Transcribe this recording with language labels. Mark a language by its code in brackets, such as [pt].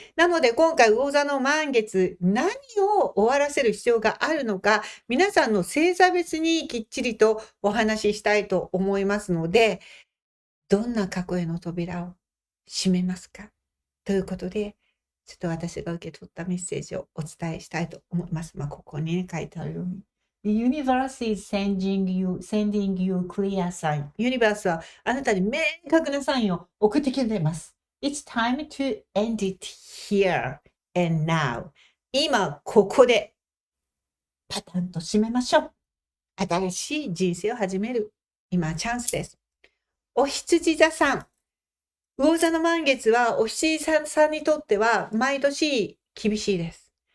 [ja] なので、今回、魚座の満月、何を終わらせる必要があるのか、皆さんの星座別にきっちりとお話ししたいと思いますので、どんな過去への扉を閉めますかということで、ちょっと私が受け取ったメッセージをお伝えしたいと思います。ここにね、書いてあるように。 [en] The universe is sending you clear sign. [ja] ユニバースはあなたに明確なサインを送ってきてます。 [en] It's time to end it here and now. [ja] 今、ここでパタンと閉めましょう。新しい人生を始める。今、チャンスです。お羊座さん。魚座の満月はお羊座さんにとっては毎年厳しいです。